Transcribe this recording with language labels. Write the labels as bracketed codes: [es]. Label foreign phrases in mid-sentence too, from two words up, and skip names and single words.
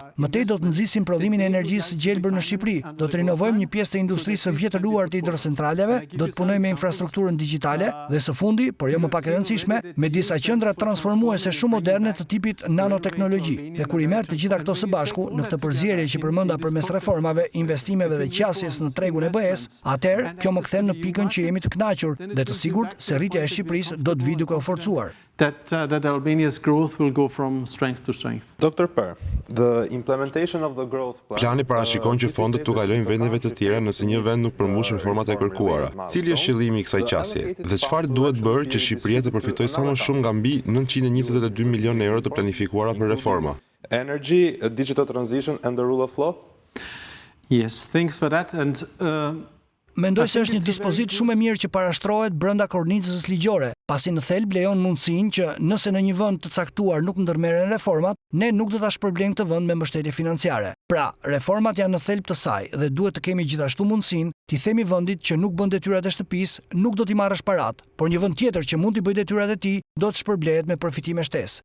[sq] Mëtej do të nxisim prodhimin e energjisë së gjelbër në Shqipëri. Do të rinovojmë një pjesë të industrisë së vjetëruar të hidrocentraleve, do të punojmë me infrastrukturën digjitale dhe së fundi, por jo më pak e rëndësishme, me disa qendra transformuese shumë moderne të tipit nanoteknologji. Dhe kur i merr të gjitha këto së bashku në këtë përzierje që përmenda përmes reformave, investimeve dhe qasjes në tregun e BE-s, atëherë kjo më kthen në pikën që jemi të kënaqur dhe të sigurt se rritja e Shqipërisë do të vijë duke u forcuar. [en] That Albania's growth will go from strength to strength. Dr. Per, the implementation of the growth plan. [sq] Plani parashikon që fondet tu kalojnë vendeve të tjera nëse një vend nuk përmbush reformat e kërkuara. Cili është qëllimi i kësaj qasje? Dhe çfarë duhet bërë që Shqipëria të përfitojë sa më shumë nga mbi 922 milionë euro të planifikuara për reforma? [en] Energy, digital transition and the rule of law? Yes, thanks for that. And [sq] Mendoj se është një dispozit shumë e mirë që parashtrohet brenda kornizës ligjore, pasi në thelb lejon mundësinë që nëse në një vend të caktuar nuk ndërmerren reformat, ne nuk do ta shpërblejmë këtë vend me mbështetje financiare. Pra, reformat janë në thelb të saj dhe duhet të kemi gjithashtu mundësinë t'i themi vendit që nuk bën detyrat e shtëpisë, nuk do t'i marrësh parat, por një vend tjetër që mund t'i bëjë detyrat e tij do të shpërblehet me përfitime shtesë.